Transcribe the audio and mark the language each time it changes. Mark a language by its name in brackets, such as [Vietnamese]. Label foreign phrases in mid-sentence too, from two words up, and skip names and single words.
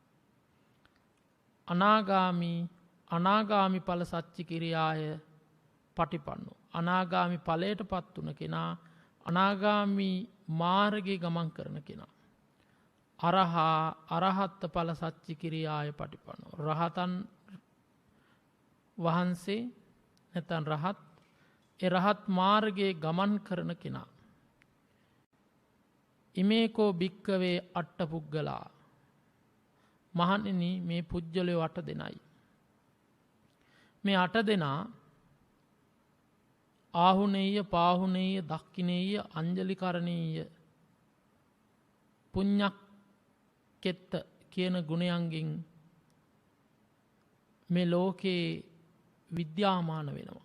[Pali] අනාගාමි ඵල සච්චිකිරියාය පටිපන්නෝ, [Sinhala] අනාගාමි ඵලයට පත්තුන කෙනා, අනාගාමි මාර්ගයේ ගමන් කරන කෙනා. [Pali] අරහත් ඵල සච්චිකිරියාය පටිපන්නෝ, [Sinhala] රහතන් වහන්සේ නැත්නම් රහත් මාර්ගයේ ගමන් කරන කෙනා. [Pali] ඉමේකෝ භික්කවේ අට්ඨ පුද්ගලා, [Sinhala] මහණෙනි මේ පුජ්‍යලයෝ 8 දෙනයි. මේ 8 දෙනා [Pali] ආහුනේය පාහුනේය දක්ඛිනේය අංජලිකරණීය පුඤ්ඤක්කෙත්ත [Sinhala] කියන ගුණයන්ගෙන් මේ ලෝකේ විද්‍යාමාන වෙනවා.